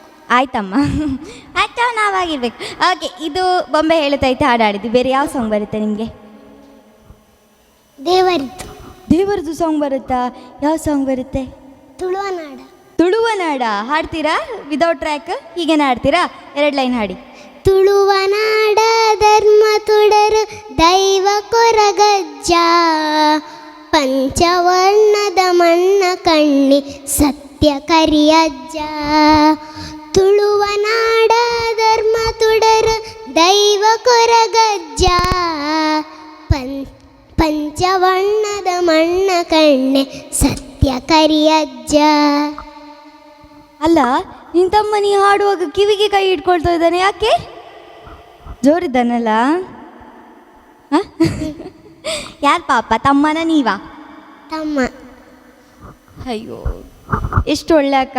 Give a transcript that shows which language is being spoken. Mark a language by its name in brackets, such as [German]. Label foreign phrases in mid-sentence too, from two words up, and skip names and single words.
[Kannada] ಆಯ್ತಮ್ಮ, ಹಚ್ಚೋ ನಾವಾಗಿರ್ಬೇಕು. ಓಕೆ, ಇದು ಬೊಂಬೆ ಹೇಳುತ್ತೈತೆ ಹಾಡು ಹಾಡಿದ್ವಿ. ಬೇರೆ ಯಾವ ಸಾಂಗ್ ಬರುತ್ತೆ ನಿಮಗೆ? ದೇವರಿದ್ದು. ದೇವರದ್ದು ಸಾಂಗ್ ಬರುತ್ತಾ? ಯಾವ ಸಾಂಗ್ ಬರುತ್ತೆ? ತುಳುವನಾಡ. ತುಳುವನಾಡ ಹಾಡ್ತೀರಾ? [English] without track [Kannada] ಹೀಗೇನೆ ಹಾಡ್ತೀರಾ? 2 ಲೈನ್ ಹಾಡಿ. [Tulu] ತುಳುವನಾಡ ಧರ್ಮ ತುಡರು ದೈವ ಕೊರಗಜ್ಜ, ಪಂಚವರ್ಣದ ಮಣ್ಣ ಕಣ್ಣಿ ಸತ್ಯ ಕರಿಯಜ್ಜ. ತುಳುವನಾಡ ಧರ್ಮ ತುಡರು ದೈವ ಕೊರಗಜ್ಜ, ಪಂಚವರ್ಣದ ಮಣ್ಣ ಕಣ್ಣೆ ಸತ್ಯ ಕರಿಯಜ್ಜ. [Kannada] ಅಲ್ಲ, ನಿನ್ನ ತಮ್ಮ ನೀ ಹಾಡುವಾಗ ಕಿವಿಗೆ ಕೈ ಇಟ್ಕೊಳ್ತಾ ಇದ್ದಾನೆ, ಯಾಕೆ? ಜೋರಿದ್ದಾನಲ್ಲ? ಯಾರು ಪಾಪ, ತಮ್ಮನ ನೀವಾ? ತಮ್ಮ. ಅಯ್ಯೋ, ಎಷ್ಟು ಒಳ್ಳೆ ಅಕ್ಕ.